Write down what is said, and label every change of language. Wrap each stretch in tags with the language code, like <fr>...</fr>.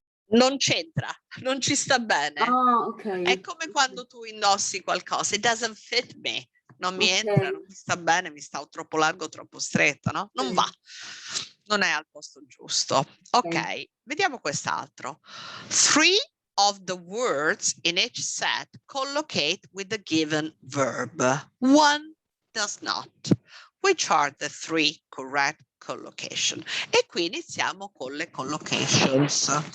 <it>Non c'entra, non ci sta bene. È come quando tu indossi qualcosa,</it> <en>it doesn't fit me.</en> <it>Non mi entra, non mi sta bene, mi sta troppo largo, troppo stretto, no? Non va, non è al posto giusto. Ok, vediamo quest'altro.</it> <en>3 of the words in each set collocate with the given verb. 1 does not. Which are the 3 correct collocation?</en> <it>E qui iniziamo con le collocations.</it>